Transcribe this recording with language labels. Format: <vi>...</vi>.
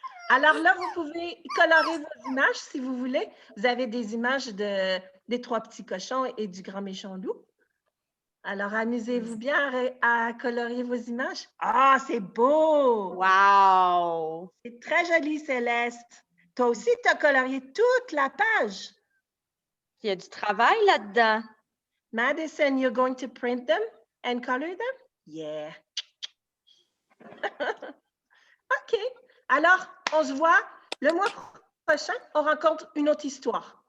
<fr>Alors là, vous pouvez colorer vos images si vous voulez. Vous avez des images des 3 petits cochons et du grand méchant loup. Alors, amusez-vous bien à colorier vos images. Ah, c'est beau! Wow! C'est très joli, Céleste. Toi aussi, tu as colorié toute la page. Il y a du travail là-dedans.</fr> <en>Madison, you're going to print them and color them? Yeah. OK.</en> <fr>Alors, on se voit le mois prochain. On rencontre une autre histoire.</fr>